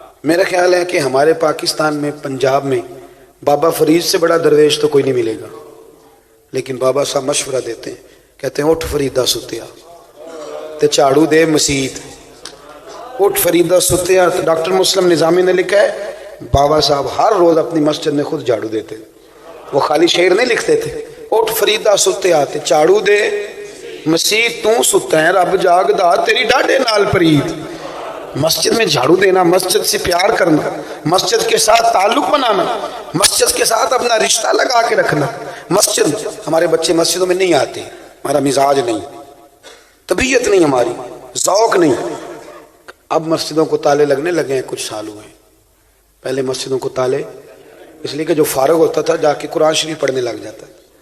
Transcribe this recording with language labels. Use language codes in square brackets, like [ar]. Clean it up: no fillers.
[ur] میرا خیال ہے کہ ہمارے پاکستان میں پنجاب میں بابا فرید سے بڑا درویش تو کوئی نہیں ملے گا، لیکن بابا صاحب مشورہ دیتے ہیں، کہتے ہیں [pa] اٹھ فریدہ ستیا تے جھاڑو دے مسیت. اٹھ فریدہ ستیا. [ur] ڈاکٹر مسلم نظامی نے لکھا ہے بابا صاحب ہر روز اپنی مسجد میں خود جھاڑو دیتے، وہ خالی شعر نہیں لکھتے تھے. [pa] اٹھ فریدہ ستیا تے جھاڑو دے مسیت تو ستا ہے رب جاگدا تیری ڈاڈے نال پرید. [ur] مسجد میں جھاڑو دینا، مسجد سے پیار کرنا، مسجد کے ساتھ تعلق بنانا، مسجد کے ساتھ اپنا رشتہ لگا کے رکھنا. مسجد ہمارے بچے مسجدوں میں نہیں آتے، ہمارا مزاج نہیں، طبیعت نہیں، ہماری ذوق نہیں. اب مسجدوں کو تالے لگنے لگے ہیں، کچھ سال ہوئے ہیں. پہلے مسجدوں کو تالے اس لیے کہ جو فارغ ہوتا تھا جا کے قرآن شریف پڑھنے لگ جاتا ہے.